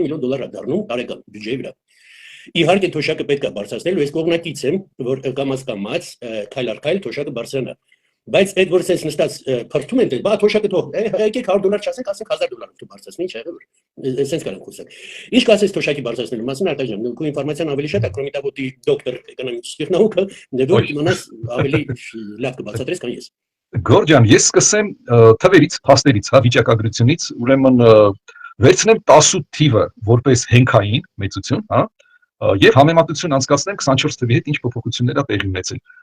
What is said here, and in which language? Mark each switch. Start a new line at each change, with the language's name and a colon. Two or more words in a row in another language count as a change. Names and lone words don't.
Armenian: միլիոն է դառնում տարեկան բյուջեի վրա։ Իհարկե թոշակը պետք է բարձրացնել, ու ես կողմնակից եմ, որ կամաց քայլ առ քայլ թոշակը բարձրանա։ Բայց այդ որ sense նստած փրթում են, բա թոշակը թող, եկեք $100 չասենք, ասենք $1,000 դու բարձրացնի, ինչ եղել որ sense կարող խոսել։ Ինչ կասես թոշակի բարձրացնելու մասին, Արտակ ջան, քո ինֆորմացիան ավելի շատ է,
Russian: кроме того ты доктор экономических наук,
Armenian: դու իմանաս ավելի լավ կբացատրես, քան ես։ Գորջան, ես սկսեմ թվերից, փաստերից, հա, վիճակագրությունից, ուրեմն վերցնեմ 18 թիվը որպես հենքային մեծություն, հա, եւ համեմատություն անցկացնեմ 24 թվի հետ ինչ փոփոխություններ ա տեղի ունեցել։